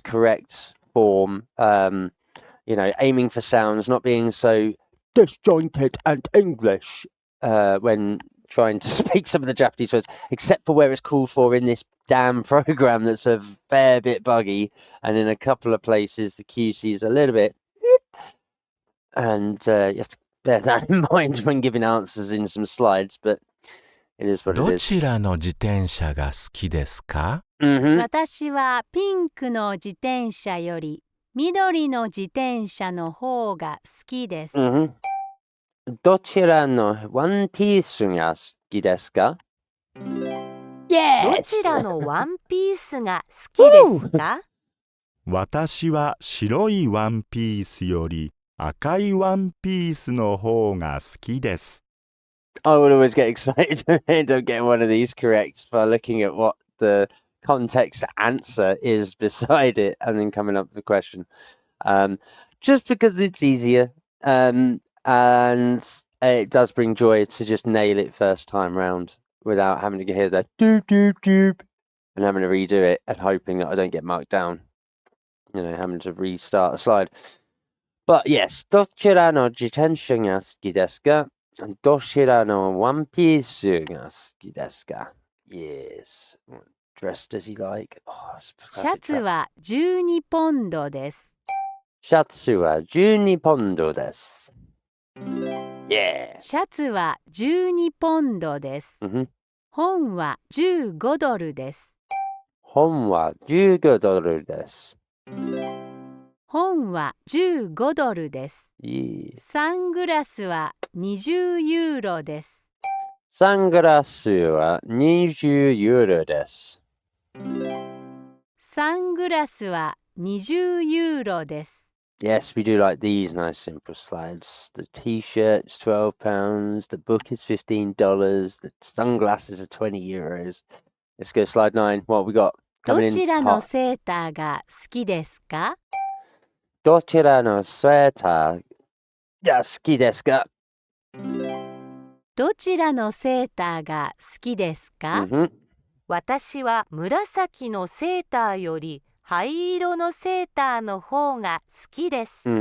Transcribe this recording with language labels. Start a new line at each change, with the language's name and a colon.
English: Correct form. Aiming for sounds, not being so disjointed and English when trying to speak some of the Japanese words, except for where it's called for in this damn program that's a fair bit buggy, and in a couple of places the QC is a little bit, and you have to bear that in mind when giving answers in some slides, but it is what it is.
Japanese: ちらの自転車が好きですか？私はピンクの自転車より緑の自転車の方が好きです。どちらのワンピースが好きですか？
English: Yes!
Japanese: どちらのワンピースが好きですか？私は白いワンピースより赤いワンピースの方が好きです。
English: I would always get excited when I end up getting one of these correct by looking at what the context answer is beside it and then coming up with the question. Just because it's easier. And it does bring joy to just nail it first time round without having to hear that doop doop doop and having to redo it and hoping that I don't get marked down. Having to restart a slide.
Japanese: But yes, どちらの自転車が好きですか? どちらのワンピースが好きですか?
English: Yes. Dressed as he like.
Japanese: シャツは12ポンドです。シャツは12ポンドです。 Yeah. シャツは12ポンドです。本は15ドルです。本は15ドルです。本は15ドルです。
English: Yeah.
Japanese: サングラスは20ユーロです。サングラスは20ユーロです。サングラスは20ユーロです。
English: Yes, we do like these nice simple slides. The t-shirt's £12, the book is $15, the sunglasses are €20. Let's go slide 9. What have we got?
Japanese: どちらのセーターが好きですか? どちらのセーターが好きですか? どちらのセーターが好きですか?私は紫のセーターより灰色のセーターの方が好きです。